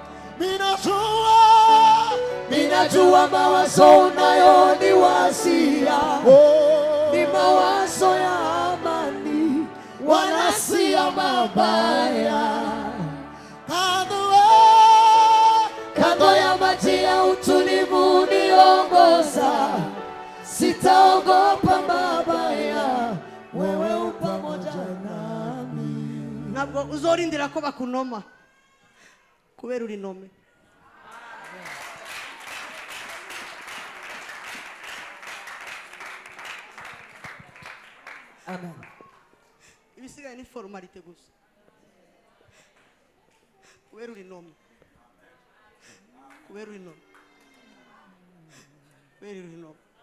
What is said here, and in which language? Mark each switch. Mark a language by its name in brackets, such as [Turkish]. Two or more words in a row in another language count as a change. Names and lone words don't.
[Swahili] Minajua mawazo unayoniwazia ni mawazo ya amani, wala si ya mabaya. Kando ya maji ya utulivu niongoza, sitaogopa mabaya, wewe u pamoja nami. [Rundi] ntabwo uzorindira ko bakunoma kubera uri nome Amen. ibisigaye ni formalite gusa kubera uri nome kubera uri nome kubera uri nome